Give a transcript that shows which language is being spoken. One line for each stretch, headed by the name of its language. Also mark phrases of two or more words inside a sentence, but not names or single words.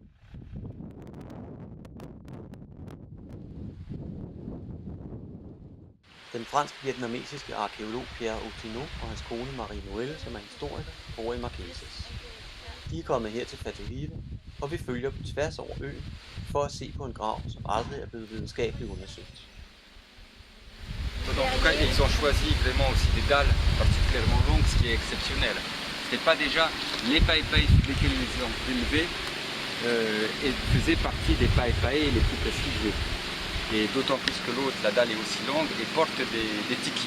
Danish: Den fransk-vietnamesiske arkæolog Pierre Otineau og hans kone Marie Noëlle, som er historiker, bor i Marquesas. De er kommet her til Fatuhiva, og vi følger dem tværs over øen for at se på en grav, som aldrig er blevet videnskabeligt undersøgt.
French: En tout cas, ils ont choisi vraiment aussi des dalles particulièrement longues, ce qui est exceptionnel. Ce n'est pas déjà les paepae sur lesquels ils ont élevés et faisaient partie des paepae les plus prestigieux. Et d'autant plus que l'autre, la dalle est aussi longue et porte des tikis.